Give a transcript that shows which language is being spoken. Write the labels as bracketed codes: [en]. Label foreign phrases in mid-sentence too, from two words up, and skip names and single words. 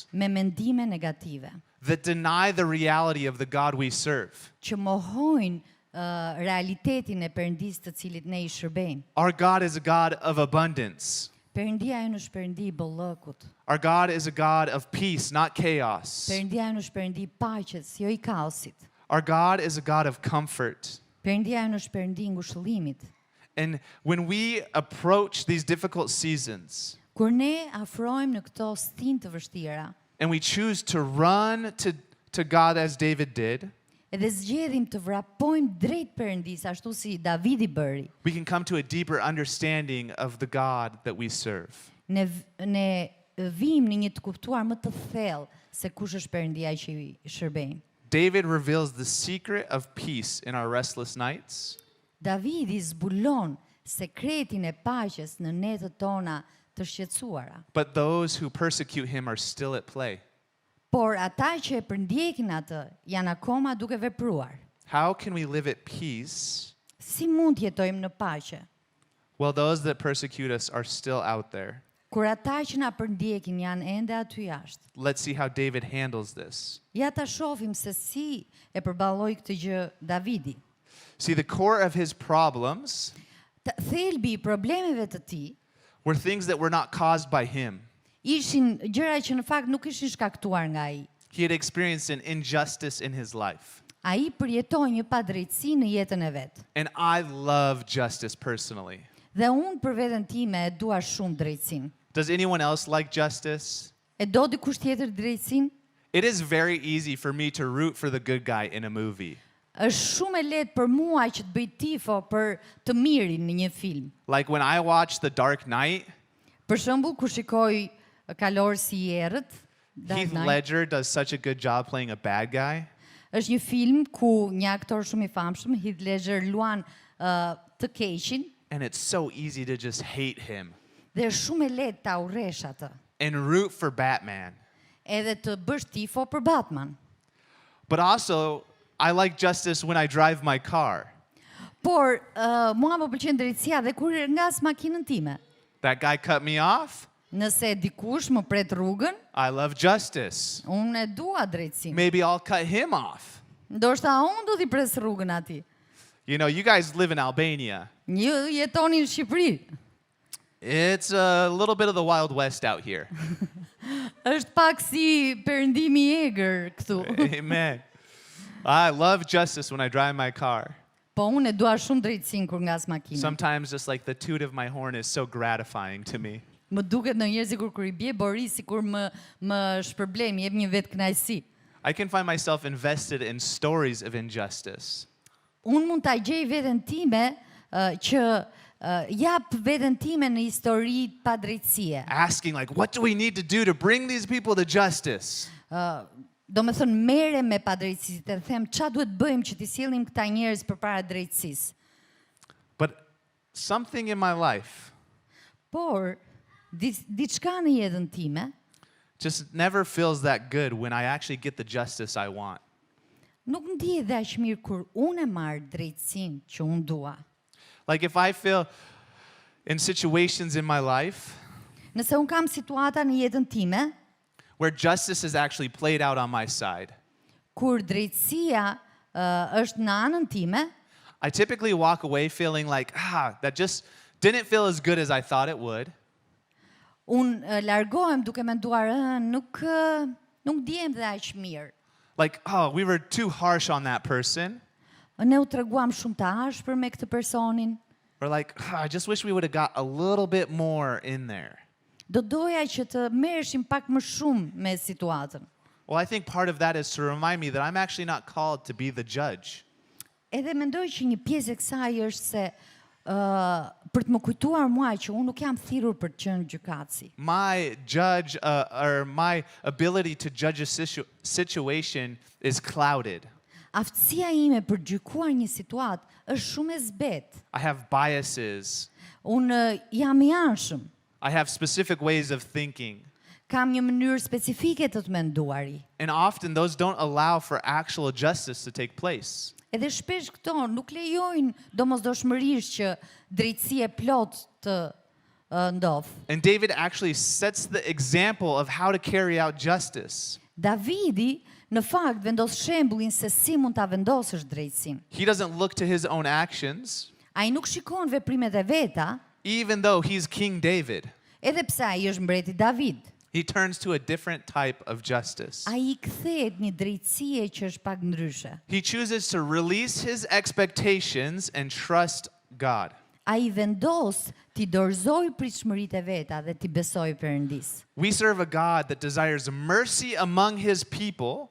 [sq] me mendime negative, [en] that deny the reality of the God we serve. [sq] që mohojnë realitetin e Perëndisë të cilit ne I shërbejmë. [en] Our God is a God of abundance. [sq] Perëndia jonë është Perëndi I bollëkut. [en] Our God is a God of peace, not chaos. [sq] Perëndia jonë është Perëndi I paqes, jo I kaosit. [en] Our God is a God of comfort. [sq] Perëndia jonë është Perëndi I ngushëllimit. [en] And when we approach these difficult seasons [sq] Kur ne afrohemi në këto stin të vështira, [en] and we choose to run to God as David did, [sq] edhe zgjedhim të vrapojmë drejt Perëndisë ashtu si Davidi bëri, [en] we can come to a deeper understanding of the God that we serve. [sq] ne vim në një të kuptuar më të thellë se kush është Perëndia që I shërbejmë. [en] David reveals the secret of peace in our restless nights. [sq] Davidi zbulon sekretin e paqes në netët tona të shqetësuara. [en] But those who persecute him are still at play. [sq] Por ata që e përndjekin atë janë akoma duke vepruar. [en] How can we live at peace [sq] Si mund të jetojmë në paqe? [en] while those that persecute us are still out there? [sq] Kur ata që na përndjekin janë ende aty jashtë. [en] Let's see how David handles this. [sq] Ja ta shohim se si e përballoi këtë gjë Davidi. [en] See, the core of his problems [sq] Thelbi I problemeve të tij [en] were things that were not caused by him. [sq] ishin gjëra që në fakt nuk ishin shkaktuar nga ai. [en] He had experienced an injustice in his life. [sq] Ai përjetoi një padrejtësi në jetën e vet. [en] And I love justice personally. [sq] Dhe unë për veten time e dua shumë drejtësinë. [en] Does anyone else like justice? [sq] E do dikush tjetër drejtësinë? [en] It is very easy for me to root for the good guy in a movie. [sq] Është shumë e lehtë për mua që të bëj tifo për të mirin në një film. [en] Like when I watch The Dark Knight, [sq] Për shembull, kur shikoj Kalor si I errët, [en] Dark Heath Knight, Ledger does such a good job playing a bad guy. [sq] është një film ku një aktor shumë I famshëm, Heath Ledger, luan të keqin [en] And it's so easy to just hate him [sq] dhe është shumë e lehtë ta urresh atë. [en] and root for Batman. [sq] Edhe të bësh tifo për Batman. [en] But also, I like justice when I drive my car. [sq] Por mua më pëlqen drejtësia dhe kur ngas makinën time. [en] That guy cut me off. [sq] Nëse dikush më pret rrugën, [en] I love justice. [sq] unë e dua drejtësinë. [en] Maybe I'll cut him off. [sq] Ndoshta unë do t'i pres rrugën atij. [en] You know, you guys live in Albania. [sq] Një jetoni në Shqipëri. [en] It's a little bit of the Wild West out here. [sq] Është pak si perëndimi I egër këtu. [en] Amen. I love justice when I drive my car. [sq] Po unë e dua shumë drejtësinë kur ngas makinën. [en] Sometimes just like the toot of my horn is so gratifying to me. [sq] Më duket ndonjëherë sikur kur I bie Boris, sikur më shpërblen, më jep një vetë kënaqësi. [en] I can find myself invested in stories of injustice. [sq] Unë mund ta gjej veten time që jap veten time në histori pa drejtësie. [en] Asking like, what do we need to do to bring these people to justice? [sq] Do me thënë mere me pa drejtësi, të them ç'a duhet bëjmë që t'i sjellim këta njerëz përpara drejtësisë. [en] But something in my life [sq] Por diçka në jetën time [en] just never feels that good when I actually get the justice I want. [sq] nuk ndihet dhe aq mirë kur unë e marr drejtësinë që unë dua. [en] Like if I feel in situations in my life [sq] Nëse unë kam situata në jetën time [en] where justice is actually played out on my side, [sq] kur drejtësia është në anën time, [en] I typically walk away feeling like, that just didn't feel as good as I thought it would. [sq] unë largohem duke menduar nuk ndihem dhe aq mirë. [en] Like, we were too harsh on that person. [sq] Ne u treguam shumë të ashpër me këtë personin. [en] Or like, I just wish we would have got a little bit more in there. [sq] Do doja që të merreshim pak më shumë me situatën. [en] Well, I think part of that is to remind me that I'm actually not called to be the judge. [sq] Edhe mendoj që një pjesë e kësaj është se për të më kujtuar mua që unë nuk jam thirrur për të qenë gjykatësi. [en] My judge or my ability to judge a situation is clouded. [sq] Aftësia ime për gjykuar një situatë është shumë e zbetë. [en] I have biases. [sq] Unë jam I anshëm. [en] I have specific ways of thinking. [sq] Kam një mënyrë specifike të menduari. [en] And often those don't allow for actual justice to take place. [sq] Edhe shpesh këto nuk lejojnë domosdoshmërisht që drejtësia e plot ndodh. [en] And David actually sets the example of how to carry out justice. [sq] Davidi në fakt vendos shembullin se si mund ta vendosësh drejtësinë. [en] He doesn't look to his own actions, [sq] Ai nuk shikon veprimet e veta, [en] even though he's King David. [sq] edhe pse ai është mbreti David. [en] He turns to a different type of justice. [sq] Ai kthehet një drejtësie që është pak ndryshe. [en] He chooses to release his expectations and trust God. [sq] Ai vendos t'i dorëzoj pritshmëritë e veta dhe t'i besoj Perëndis. [en] We serve a God that desires mercy among his people,